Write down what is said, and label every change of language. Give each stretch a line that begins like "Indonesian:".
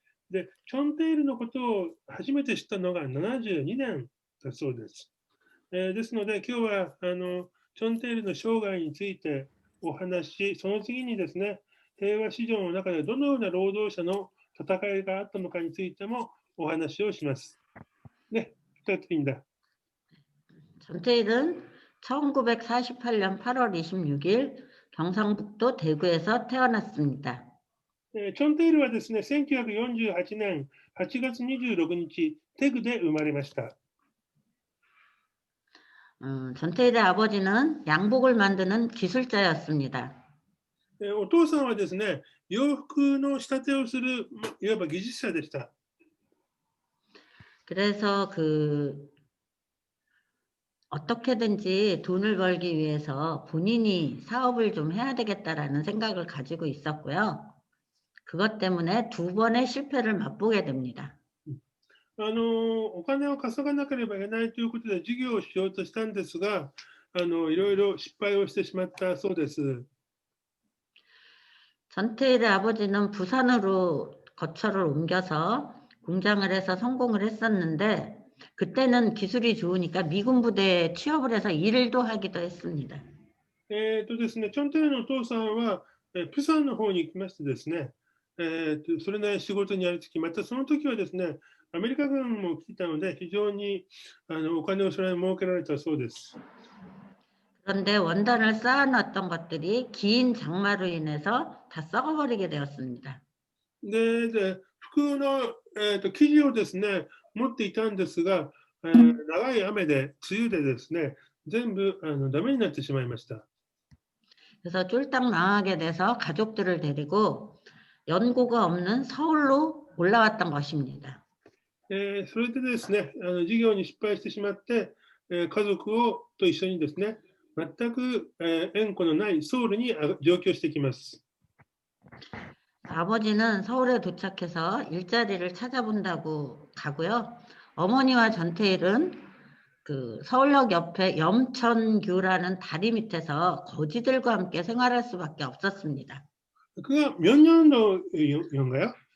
Japanese: で、チョンテイルのことを初めて知ったのが72年だそうです。ですので、今日はチョンテイルの生涯についてお話し、その次にですね、平和史上の中でどのような労働者の戦いがあったのかについてもお話をします。
Korean: 네, 부탁드립니다. 전태일은 1948년 8월 26일 경상북도 대구에서 태어났습니다.
Japanese: 촌테이르はですね、1948年8月26日、テグで生まれました。
Korean: 전태일의 아버지는 양복을 만드는 기술자였습니다.
Japanese: お父さんはですね、洋服の仕立てをするいわば技術者でした。
Korean: 그래서 어떻게든지 돈을 벌기 위해서 본인이 사업을 좀 해야 되겠다라는 생각을 가지고 있었고요. 그것 때문에 2번의 실패를 맛보게 됩니다.
Japanese: お金を稼がなければいけないということで事業をしようとしたんですが、いろいろ失敗をしてしまったそうです。
Korean: 전태일의 아버지는 부산으로 거처를 옮겨서 공장을 해서 성공을 했었는데 그때는 기술이 좋으니까 미군 부대에 취업을 해서 일도 하기도 했습니다.
Japanese: ですね、チョンテイルのお父さんは、プサンの方に行きましてですね、それなりに仕事にありつき、またその時はですね、アメリカ軍も来てたので、非常にお金をそれに儲けられたそうです。
Korean: 그런데 원단을 쌓아놨던 것들이 긴 장마로 인해서 다 썩어버리게 되었습니다.
Japanese: で、服の、生地をですね、持っていたんですが、長い雨で、梅雨でですね、全部ダメになってしまいました。
Korean: 그래서 쫄딱 망하게 돼서 가족들을 데리고 연고가 없는 서울로 올라왔던 것입니다.
Japanese: それでですね、事業に失敗してしまって、家族と一緒にですね、全く縁故のないソウルに上京してきます。
Korean: 아버지는 서울에 도착해서 일자리를 찾아본다고 가고요. 어머니와 전태일은 서울역 옆에 염천교라는 다리 밑에서 거지들과 함께 생활할 수밖에 없었습니다. 그가 몇 년도인가요?